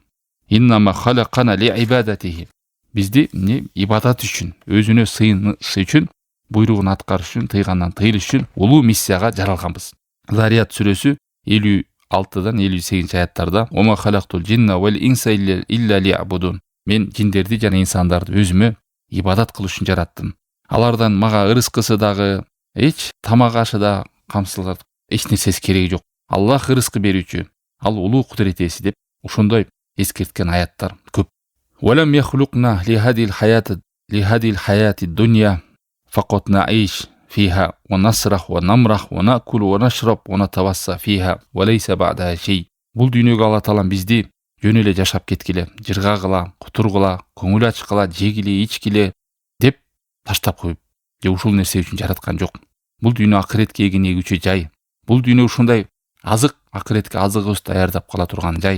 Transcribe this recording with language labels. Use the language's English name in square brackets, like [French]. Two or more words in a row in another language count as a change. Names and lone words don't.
[Arabic] إنما خلقنا لعبادته. [Kyrgyz] Бизди ибадат үчүн, өзүнө сыйыныш үчүн, буйругун аткарыш үчүн, тыйгандан тыйылыш үчүн улуу миссияга жаралганбыз. Зарият сүрөсү 56-дан 58 аяттарда: [Arabic] "وما خلقت الجن والإنس إلا ليعبدون." [Kyrgyz] Мен жиндерди жана инсандарды өзүмө ибадат кылыш үчүн жараттым. Алардан мага ырыскысы дагы, эч тамак ашы да камсылар, эч нерсеси кереги жок. Аллах ырыскы берүүчү, ал улуу кудурет ээси деп ошондой эскерткен аяттар көп. [Arabic] "ولم يخلقنا لهذه الحياة الدنيا فقط نعيش فيها ونسرح ونمرح ونأكل ونشرب ونتوسع فيها وليس بعدها شيء." [Kyrgyz] Бул дүйнөгө Алла Таалам бизди жөн эле жашап кеткиле, жыргагыла, кутургула, көңүл ачкыла, жегиле, ичкиле деп таштап коюп, же ушул нерсе үчүн жараткан жок. Бул дүйнө акыретке эген эгүүчү жай. Бул дүйнө ушундай азык, акыретке азыгыбызды даярдап кала турган жай.